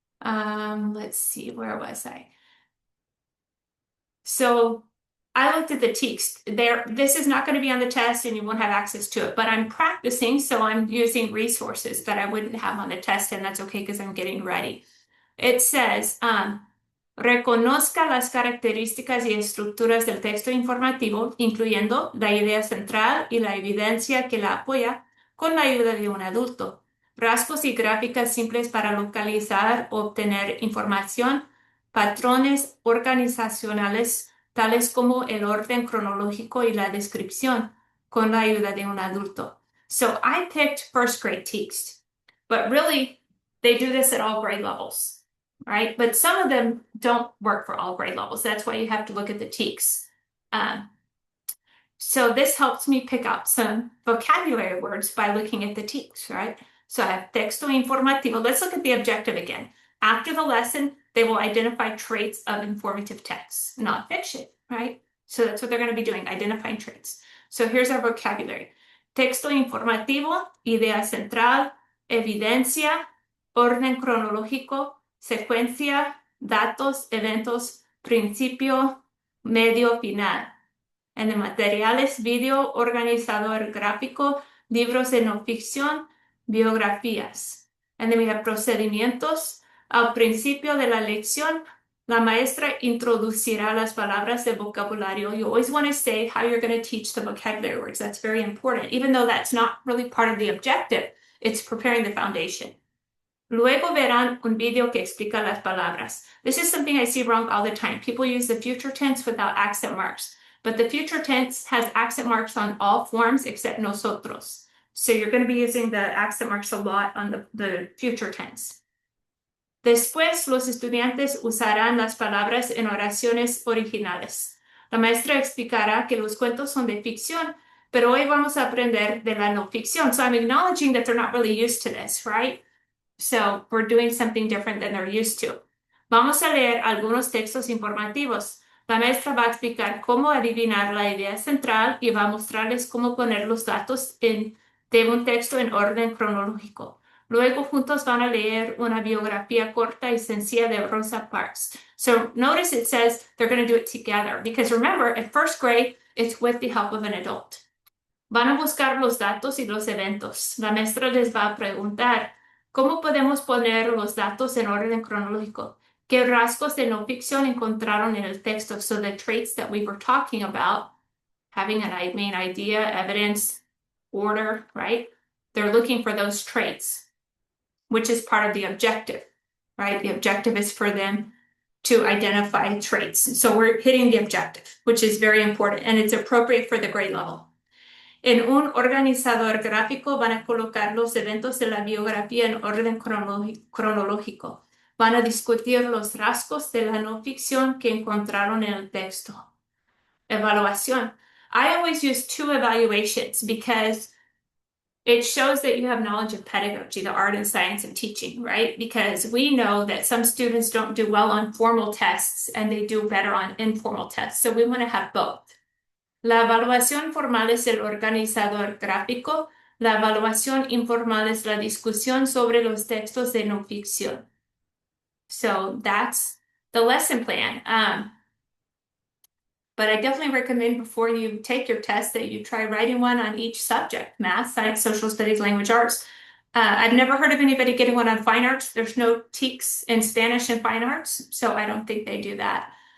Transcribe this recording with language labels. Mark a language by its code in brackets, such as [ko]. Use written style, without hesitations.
[en] Let's see, where was I? So I looked at the TEKS. This is not going to be on the test and you won't have access to it, but I'm practicing, so I'm using resources that I wouldn't have on the test, and that's okay because I'm getting ready. [es] It says, reconozca las características y estructuras del texto informativo, incluyendo la idea central y la evidencia que la apoya, con la ayuda de un adulto. Rasgos y gráficas simples para localizar o obtener información, patrones organizacionales tales como el orden cronológico y la descripción, con la ayuda de un adulto. [en] So I picked first grade text, but really they do this at all grade levels, right? But some of them don't work for all grade levels. That's why you have to look at the TEKS. So this helps me pick up some vocabulary words by looking at the TEKS, right? So I have texto informativo. Let's look at the objective again. After the lesson, they will identify traits of informative text, not fiction, right? So that's what they're going to be doing, identifying traits. So here's our vocabulary. [es] Texto informativo, idea central, evidencia, orden cronológico, secuencia, datos, eventos, principio, medio, final. En de materiales, video, organizador gráfico, libros de no ficción, biografías. [en] And then we have [es] procedimientos. Al principio de la lección, la maestra introducirá las palabras de vocabulario. [en] You always want to say how you're going to teach the vocabulary words. That's very important. Even though that's not really part of the objective, it's preparing the foundation. [es] Luego verán un video que explica las palabras. [en] This is something I see wrong all the time. People use the future tense without accent marks. But the future tense has accent marks on all forms except nosotros. So you're going to be using the accent marks a lot on the future tense. [es] Después, los estudiantes usarán las palabras en oraciones originales. La maestra explicará que los cuentos son de ficción, pero hoy vamos a aprender de la no ficción. [en] So I'm acknowledging that they're not really used to this, right? So we're doing something different than they're used to. [es] Vamos a leer algunos textos informativos. La maestra va a explicar cómo adivinar la idea central y va a mostrarles cómo poner los datos de un texto en orden cronológico. Luego juntos van a leer una biografía corta y sencilla de Rosa Parks. [en] So notice it says they're going to do it together because remember, at first grade, it's with the help of an adult. [es] Van a buscar los datos y los eventos. La maestra les va a preguntar, ¿cómo podemos poner los datos en orden cronológico? ¿Qué rasgos de no ficción encontraron en el texto? [en] So the traits that we were talking about, having a main idea, evidence, order, right? They're looking for those traits, which is part of the objective, right? The objective is for them to identify traits. So we're hitting the objective, which is very important, and it's appropriate for the grade level. [es] En un organizador gráfico van a colocar los eventos de la biografía en orden cronológico. Van a discutir los rasgos de la no ficción que encontraron en el texto. Evaluación. [en] I always use two evaluations because it shows that you have knowledge of pedagogy, the art and science of teaching, right? Because we know that some students don't do well on formal tests and they do better on informal tests. So we want to have both. [es] La evaluación formal es el organizador gráfico. La evaluación informal es la discusión sobre los textos de no ficción. [en] So that's the lesson plan. But I definitely recommend before you take your test that you try writing one on each subject, math, science, social studies, language arts. I've never heard of anybody getting one on fine arts. There's no TEKS in Spanish and fine arts, so I don't think they do that.